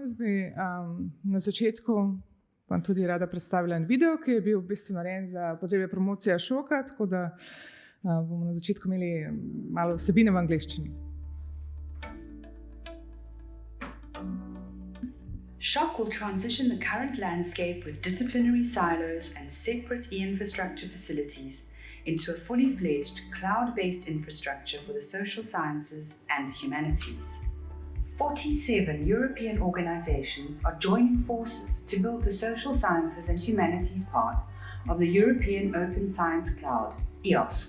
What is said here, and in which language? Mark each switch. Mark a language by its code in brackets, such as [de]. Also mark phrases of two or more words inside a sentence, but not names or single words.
[sl] Jaz bi na začetku vam tudi rada predstavila en video, ki je bil v bistvu narejen za potrebe promocije Šoka, tako da bomo na začetku imeli malo vsebine v angleščini. [en] Šok will transition the current landscape with disciplinary silos and separate e-infrastructure facilities into a fully fledged cloud-based infrastructure for the social sciences and the humanities. 47 European organizations are joining forces to build the social sciences and humanities part of the European Open Science Cloud, EOSC.